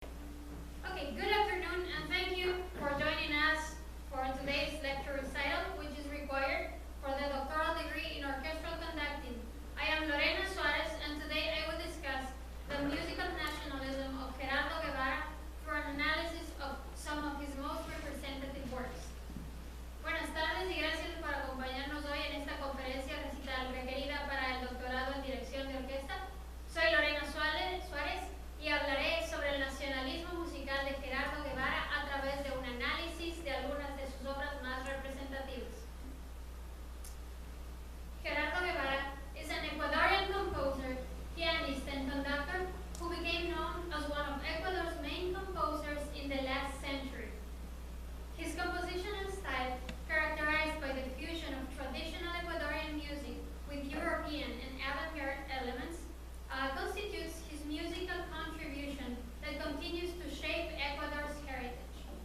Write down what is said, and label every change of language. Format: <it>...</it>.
<en>Okay, good afternoon and thank you for joining us for today's lecture recital, which is required for the doctoral degree in orchestral conducting. I am Lorena Suarez and today I will discuss the musical nationalism of Gerardo Guevara through an analysis of some of his most representative works.</en> <es>Buenas tardes y gracias por acompañarnos hoy en esta conferencia recital requerida para el doctorado en dirección de orquesta. Soy Lorena Suárez y hablaré sobre el nacionalismo musical de Gerardo Guevara a través de un análisis de algunas de sus obras más representativas.</es> <en>Gerardo Guevara is an Ecuadorian composer, pianist, and conductor who became known as one of Ecuador's main composers in the last century. His compositional style, characterized by the fusion of traditional Ecuadorian music with European and avant-garde elements, constitutes his musical contribution that continues to shape Ecuador's heritage.</en>